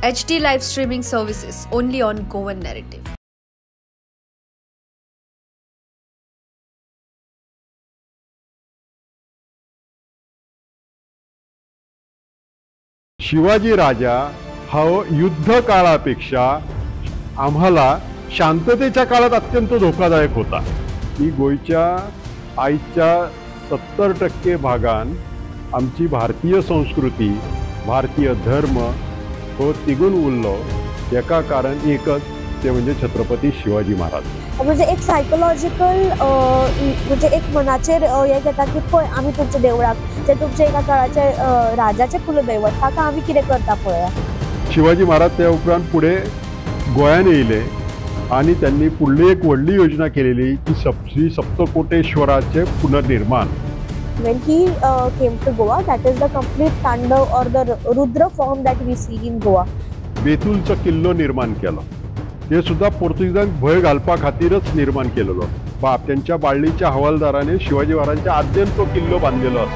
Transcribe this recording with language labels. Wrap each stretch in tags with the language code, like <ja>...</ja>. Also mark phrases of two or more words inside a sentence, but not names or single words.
<en>HD live streaming services only on Goan Narrative.</en> <mr>शिवाजी राजा हा युद्ध काळापेक्षा आम्हाला शांततेच्या काळात अत्यंत धोकादायक होता.</mr> <kok>की गोयच्या आईच्या 70% भागान आमची भारतीय संस्कृती भारतीय धर्म हो तिगून उरलो. एका कारण एकच ते म्हणजे छत्रपती शिवाजी महाराज. म्हणजे एक सायकोलॉजिकल म्हणजे एक मनाचेर हे घेता की पळय आमी तुमच्या देवळाक जे तुमचे एका काळाचे राजाचे कुलदैवत ताका आमी कितें करता पळया. शिवाजी महाराज त्या उपरांत पुढे गोंयान येयले आणि त्यांनी पुढली एक व्हडली योजना केलेली की श्री सप्तकोटेश्वराचे पुनर्निर्माण.</kok> <en>When he came to Goa, that is the complete Tandav or the Rudra form that we see in Goa.</en> <kok>बेतूलचा किल्लो निर्माण केलो. हे सुद्धा पोर्तुगीजांक भय घालपा खातीरच निर्माण केलेलो. त्यांच्या बाळलीच्या हवालदाराने शिवाजी महाराजांच्या आद्यन तो किल्लो बांधलेलो असा.</kok>